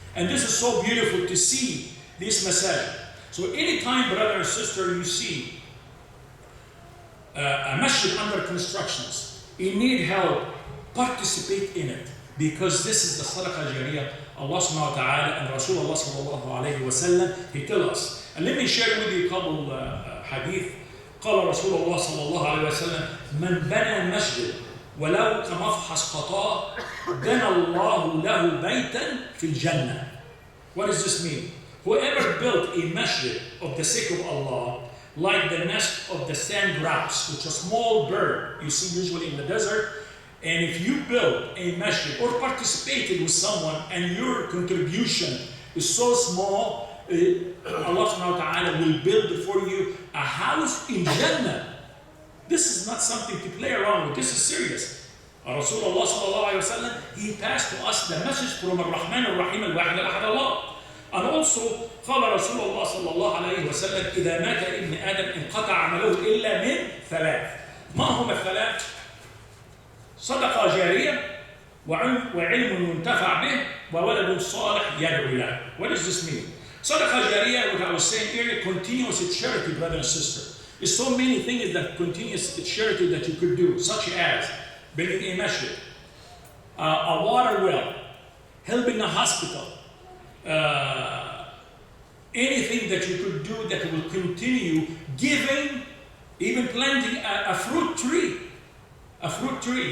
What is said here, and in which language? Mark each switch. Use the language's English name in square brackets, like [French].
[English] And this is so beautiful to see this masajid. So anytime, brother and sister, you see a masjid under constructions, you need help, participate in it. Because this is the sadaqah jariyah. Allah subhanahu wa ta'ala and Rasulullah sallallahu alayhi wa sallam, he tell us. And let me share with you a couple hadith. [Arabic] قال رسول الله صلى الله عليه وسلم من بنى مسجد ولو كمفحص قطاع بنى الله له بيتا في الجنة. [English] What does this mean? Whoever built a masjid of the sake of Allah, like the nest of the sand grouse, which is a small bird you see usually in the desert, and if you build a masjid or participated with someone and your contribution is so small, Allah subhanahu wa ta'ala will build for you a house in Jannah. This is not something to play around with. This is serious. Rasulullah sallallahu alayhi wa sallam, he passed to us the message from Ar-Rahman Ar-Rahim Al-Wahid Al-Ahad Allah. And also, [Arabic] قال رسول الله صلى الله عليه وسلم إذا مات ابن آدم انقطع عمله إلا من ثلاث. ما هم الثلاث؟ صدقة جارية وعلم ينتفع به وولد صالح يدعو له. [English] What does this mean? صدقة جارية, what I was saying earlier, continuous charity, brother and sister. There's so many things that continuous charity that you could do, such as building a masjid, a water well, helping a hospital, anything that you could do that will continue giving, even planting a fruit tree. A fruit tree.